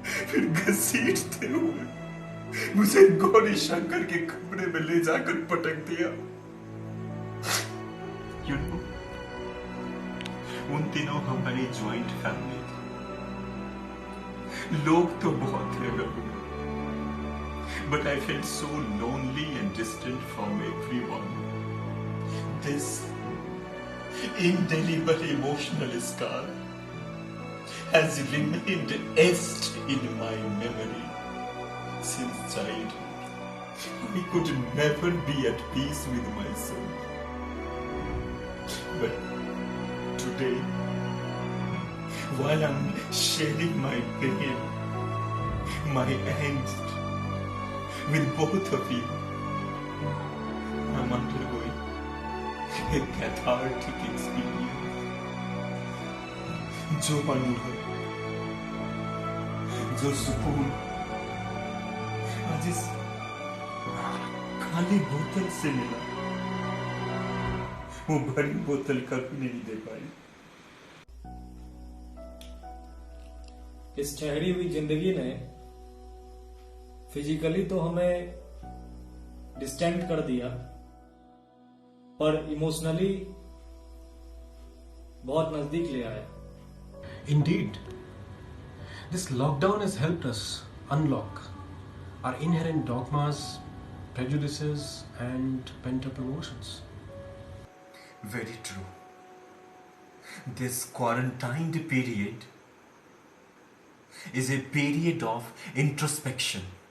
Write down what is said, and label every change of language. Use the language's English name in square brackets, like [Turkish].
[Hindi] फिर घसीटते हुए मुझे गौरी शंकर के कमरे में ले जाकर पटक दिया। [English] You know, [Hindi] उन दिनों हमारी ज्वाइंट फैमिली थी। लोग तो बहुत थे घर में, [English] but I felt so lonely and distant from everyone. This indelible emotional scar has remained etched in my memory since childhood. I could never be at peace with myself. But today, while I'm sharing my pain, my angst with both of you, I'm undergoing a cathartic experience. [Hindi] जो अनुभव, जो सुकून आज इस खाली बोतल से मिला, वो भरी बोतल कभी नहीं दे पाई। इस ठहरी हुई जिंदगी ने फिजिकली तो हमें डिस्टेंट कर दिया, पर इमोशनली बहुत नजदीक ले आया। [English] Indeed, this lockdown has helped us unlock our inherent dogmas, prejudices, and pent-up emotions. Very true. This quarantined period is a period of introspection.